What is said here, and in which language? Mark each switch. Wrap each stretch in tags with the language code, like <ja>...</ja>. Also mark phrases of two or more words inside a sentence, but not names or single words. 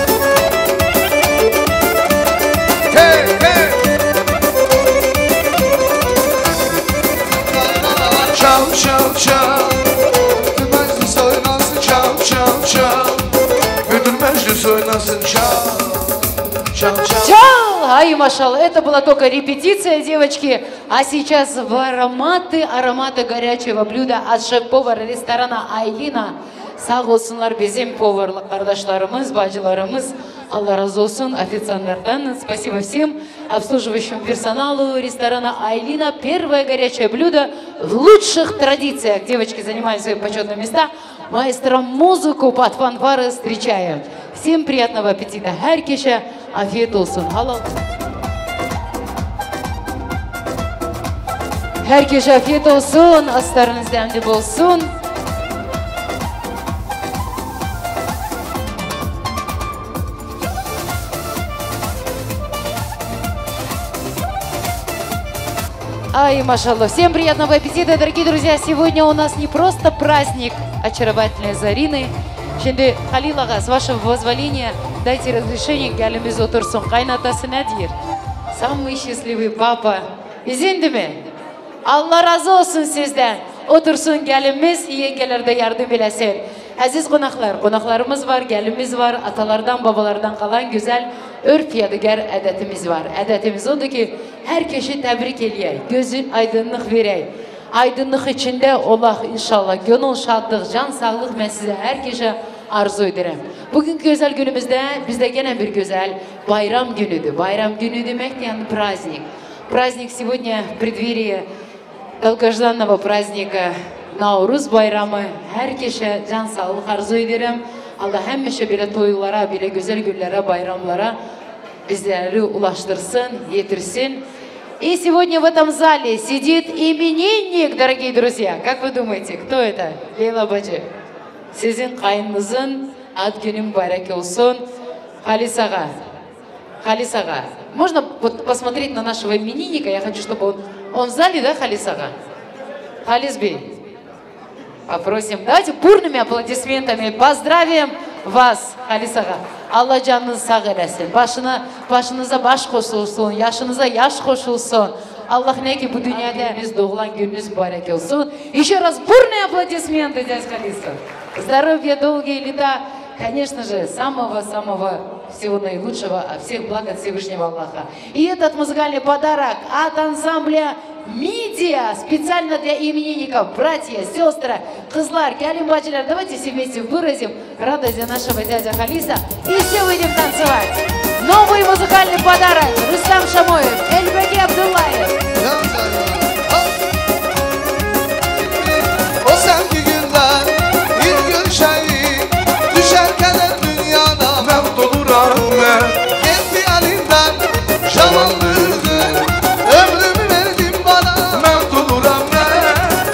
<tr>Hey, hey. Çal, çal, çal. Bütün meclis oynasın. Çal, çal, çal. Bütün meclis oynasın. Çal, çal, çal. Çal! Ay, maşallah,</tr> <ru>это была только репетиция, девочки. А сейчас в ароматы горячего блюда от шеф-повара ресторана Айлина.</ru> <tr>Sağ olsunlar bizim поварлы kardeşlerimiz, bacılarımız. Allah razı olsun официантlardan.</tr> <ru>Спасибо всем обслуживающему персоналу ресторана Айлина. Первое горячее блюдо в лучших традициях. Девочки занимают свои почетные места. Маэстро музыку под фанфары встречаем. Всем приятного аппетита.</ru> <tr>Herkese afiyet olsun. Halal. Herkese afiyet olsun. Aslarınız demli olsun. Ay, maşallah.</tr> <ru>Всем приятного аппетита, дорогие друзья. Сегодня у нас не просто праздник очаровательной Зарины.</ru> <tr>Şimdi Halil Ağa,</tr> <ru>с вашего позволения, дайте разрешение</ru> <tr>gelimiz otursun. Kaynatası nedir?</tr> <ru>Самый счастливый papa.</ru> <tr>İzindi mi? Allah razı olsun sizden. Otursun gelimiz, yengeler de yardım eləsin.</tr> <az>Aziz qonaqlarımız var, gəlimiz var, atalardan, babalardan qalan güzel örf yadıgar ədətimiz var. Ədətimiz odur ki, hər keşi təbrik eləyək, gözün aydınlıq verək. Aydınlıq içində olaq inşallah. Gönül şadlıq, can sağlıq mən sizə hər keşə arzu edirəm.</az> <tr>Bugünkü güzel günümüzdə bizdə gene bir güzel bayram günüdür. Bayram günü demek yani praznik.</tr> <ru>праздник сегодня в преддверии долгожданного праздника Наурыз байрамы.</ru> <tr>Her kişi can sağlık arzu ederim. Allah hemmeşe bile toylara, bile güzel günlere, bayрамlara bizleri ulaştırsın, yetirsin.</tr> <ru>И сегодня в этом зале сидит именинник, дорогие друзья. Как вы думаете, кто это? Лейла Баджи.</ru> <tr>Sizin kayınınızın ad günü mübarek olsun. Halis Ağa. Halis Ağa.</tr> <ru>Можно посмотреть на нашего именинника? Я хочу, чтобы он в зале, да,</ru> <tr>Halis Ağa? Halis Bey.</tr> <ru>Попросим. Давайте бурными аплодисментами поздравим вас,</ru> <tr>Halis Ağa. Allah canınızı sağ eləsin. Başınıza baş koşulsun, yaşınıza yaş koşulsun. Allah ne ki bu dünyada biz doğulan gününüz mübarek olsun.</tr> <ru>Еще раз бурные аплодисменты, дядя Халиса. Здоровья, долгие лета, конечно же, самого-самого всего наилучшего, от всех благ от Всевышнего Аллаха. И этот музыкальный подарок от ансамбля «Мидия» специально для именинников, братья, сестры,</ru> <tr>kızlar, kalimbaçılar.</tr> <ru>Давайте все вместе выразим радость за нашего дядя Халиса и все выйдем танцевать. Новый музыкальный подарок Рустам Шамоев, Эльбеки Абдуллаев.</ru> <tr>O sevgi günler bir gün şeyi düşerken dünyada mevt oluram ben. Gitti elinden şamanlığı ömrümü verdim bana mevt oluram ben.</tr>